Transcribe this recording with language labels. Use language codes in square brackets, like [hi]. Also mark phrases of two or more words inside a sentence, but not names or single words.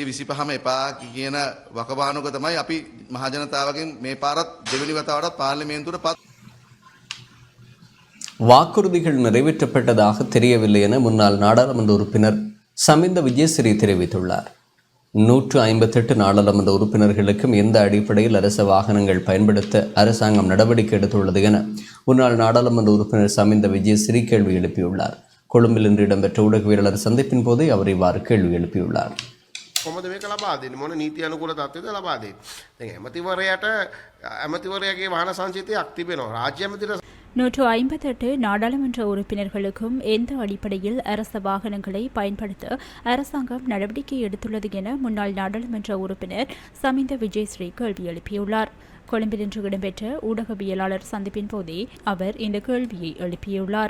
[ta] வாக்குறுதிகள் நிறைவேற்றப்பட்டதாக தெரியவில்லை என முன்னாள் நாடாளுமன்ற உறுப்பினர் சமிந்த விஜயசிறி தெரிவித்துள்ளார். 158 நாடாளுமன்ற உறுப்பினர்களுக்கும் எந்த அடிப்படையில் அரசு வாகனங்கள் பயன்படுத்த அரசாங்கம் நடவடிக்கை எடுத்துள்ளது என முன்னாள் நாடாளுமன்ற உறுப்பினர் சமிந்த விஜயசிறி கேள்வி எழுப்பியுள்ளார். கொழும்பில் இன்று இடம்பெற்ற ஊடகவியலாளர் சந்திப்பின் போதே அவர் இவ்வாறு கேள்வி எழுப்பியுள்ளார். [si] කොහොමද මේක ලබා දෙන්නේ? මොන නීති අනුකූල තත්ත්වයද ලබා දෙන්නේ? දැන් ඇමතිවරයාට ඇමතිවරයාගේ වාහන සංචිතයක් තිබෙනවා. රාජ්‍ය ඇමතිට [ta] 158 நாடாளுமன்ற உறுப்பினர்களுக்கும் எந்த அடிப்படையில் அரச வாகனங்களை பயன்படுத்த அரசாங்கம் நடவடிக்கை எடுத்துள்ளது என முன்னாள் நாடாளுமன்ற உறுப்பினர் சமிந்த விஜயஸ்ரீ கேள்வி எழுப்பியுள்ளார். கொழும்பில் இன்று இடம்பெற்ற ஊடகவியலாளர் சந்திப்பின் போதே அவர் இந்த கேள்வியை எழுப்பியுள்ளார்.